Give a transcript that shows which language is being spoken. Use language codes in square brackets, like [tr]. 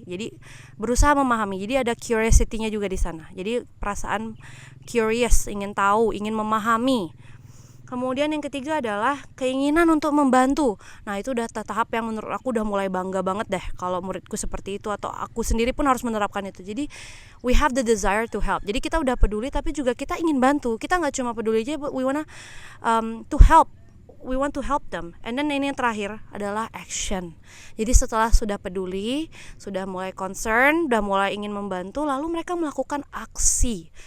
[id] Jadi berusaha memahami. Jadi ada curiosity-nya juga di sana. Jadi perasaan curious, ingin tahu, ingin memahami. Kemudian yang ketiga adalah keinginan untuk membantu. Nah, itu udah tahap yang menurut aku udah mulai bangga banget deh kalau muridku seperti itu, atau aku sendiri pun harus menerapkan itu. Jadi [en] we have the desire to help. [id] Jadi kita udah peduli tapi juga kita ingin bantu. Kita nggak cuma peduli aja, [en] but we wanna to help. We want to help them. And then [id] ini yang terakhir adalah action. Jadi setelah sudah peduli, sudah mulai concern, sudah mulai ingin membantu, lalu mereka melakukan aksi.